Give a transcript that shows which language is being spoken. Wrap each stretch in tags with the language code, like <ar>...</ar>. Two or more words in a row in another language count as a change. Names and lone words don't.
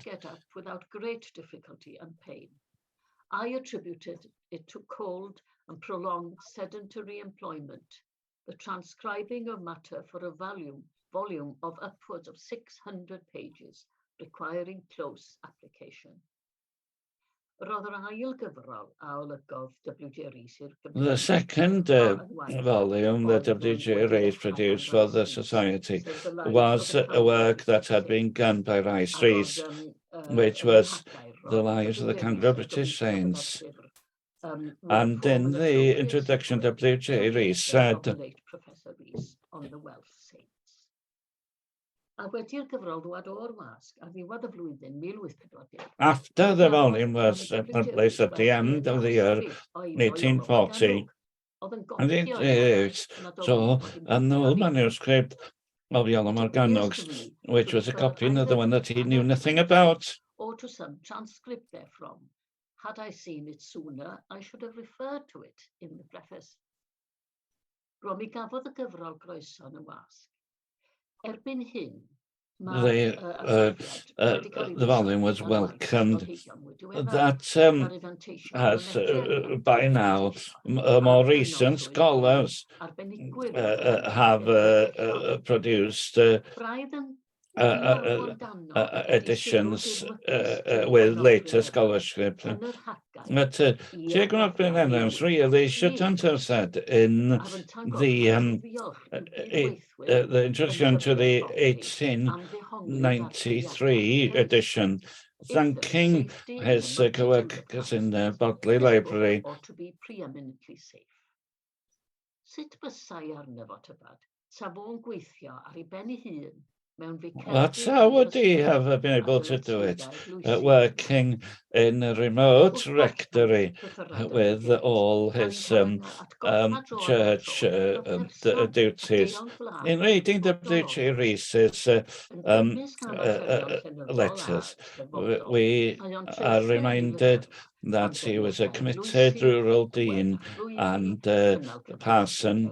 <en>get up without great difficulty and pain. I attributed it to cold and prolonged sedentary employment, the transcribing of matter for a volume of upwards of 600 pages, requiring close application.</en> <cy>Roedd yr ail gyfrol a olygodd W.J. Rees i'r</cy> <en>the second volume that W.J. Rees produced for the Society was a work that had been done by Rees, which was The Lives of the Canberra British Saints. And in the introduction, W.J. Rees said, Professor Rees on the Welsh Saints.</en> <cy>A wedi'r gyfrol ddod o'r wasg ar ddiwedd y flwyddyn 1840.</cy> <en>After the volume was published at the end of the year 1840, and it saw an old manuscript of Iolo Morgannwg's, which was a copy of the one that he knew nothing about. Or to some transcript therefrom. Had I seen it sooner, I should have referred to it in the preface.</en> <cy>Ro mi gafodd y gyfrol groeso yn y wasg. Erbyn hyn,</cy> <en>the volume was welcomed. That has, by now, more recent scholars have produced editions with later scholarship. But Jacob Gwinllan really shouldn't have said in the introduction to the 1893 edition, thanking his co-workers in the Bodley Library. Or to be preeminently safe.</en> <cy>Sut bysai arno fo tybad, sa fo'n gweithio ar ei ben ei hun.</cy> <en>That's how would he have been able to do it, working in a remote rectory with all his church duties. In reading W.J. Rees's letters, we are reminded that he was a committed rural dean and parson.</en>